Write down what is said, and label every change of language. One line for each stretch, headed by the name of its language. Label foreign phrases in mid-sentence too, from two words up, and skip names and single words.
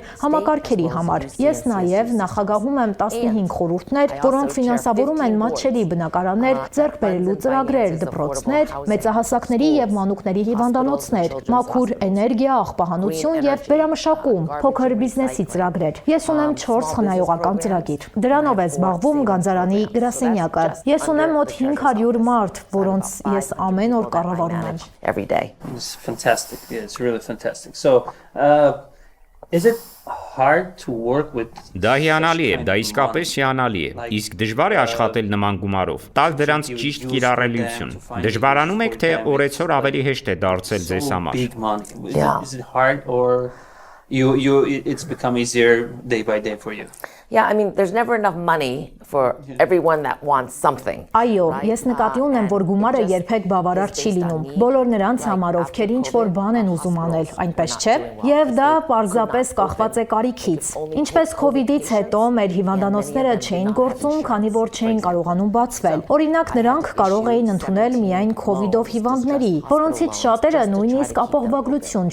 Armenian: համակարգերի համար։ Ես նաև նախագահում եմ 15 խորհուրդներ, որոնք ֆինանսավորում են մատչելի բնակարաններ, ձեռք բերելու ծրագրեր, դպրոցներ, մեծահասակների եւ մանուկների հիվանդանոցներ, մաքուր էներգիա, աղբահանություն եւ վերամշակում, փոքր բիզնեսի ծրագրեր։ Ես ունեմ 4 խնայողական ծրագիր։ Դրանով է զբաղվում Գանձարանի գրասենյակը։ Ես ունեմ մոտ 500 մարդ, որոնց ես ամեն օր կառավարում եմ։
English: It's fantastic. Yeah, it's really fantastic. So, is it hard to work with?
Armenian: Դա հիանալի է, դա իսկապես հիանալի է։ Իսկ դժվար է աշխատել նման գումարով, տալ դրանց ճիշտ կիրառելիություն։ Դժվարանում եք, թե օրեցօր ավելի հեշտ է դարձել ձեզ համար։
English: Is it hard or it's become easier day by day for you? Yeah, I mean, there's never enough money for everyone that wants something.
Armenian: Այո, ես նկատի ունեմ, որ գումարը երբեք բավարար չի լինում։ Բոլոր նրանց համար, ովքեր ինչ-որ բան են ուզում անել, այնպես չէ։ Եվ դա պարզապես կախված է կարիքից։ Ինչպես COVID-ից հետո մեր հիվանդանոցները չէին գործում, քանի որ չէին կարողանում բացվել։ Օրինակ, նրանք կարող էին ընդունել միայն COVID-ով հիվանդների, որոնցից շատերը նույնիսկ ապահովագրություն